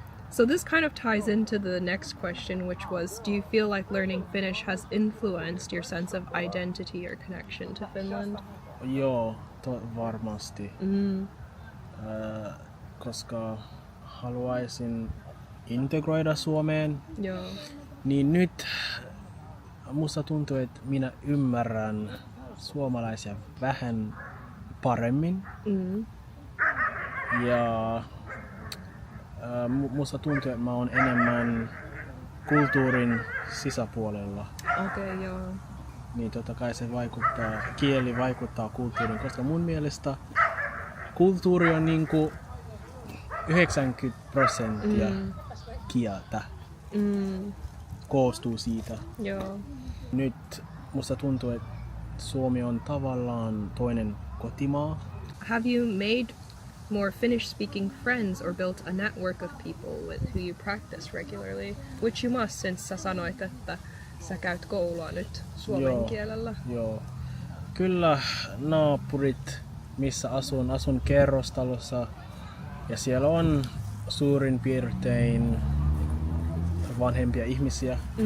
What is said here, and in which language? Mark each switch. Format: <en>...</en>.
<en>So this kind of ties into the next question, which was, do you feel like learning Finnish has influenced your sense of identity or connection to Finland?</en> <fi>Joo, varmasti. Koska haluaisin integroida Suomeen, Joo. niin nyt musta tuntuu, että minä ymmärrän suomalaisia vähän paremmin. Ja musta tuntuu, että mä oon enemmän kulttuurin sisäpuolella. Okei, joo. Niin totta kai se vaikuttaa, kieli vaikuttaa kulttuuriin, koska mun mielestä kulttuuri on niinku 90% kieltä. Koostuu siitä. Joo. Nyt musta tuntuu, että Suomi on tavallaan toinen kotimaa.</fi> <en>Have you made more Finnish-speaking friends or built a network of people with who you practice regularly? Which you must, since</en> <fi>sä sanoit, että sä käyt koulua nyt suomen kielellä. Joo. Kyllä naapurit, missä asun kerrostalossa ja siellä on suurin piirtein vanhempia ihmisiä.</fi>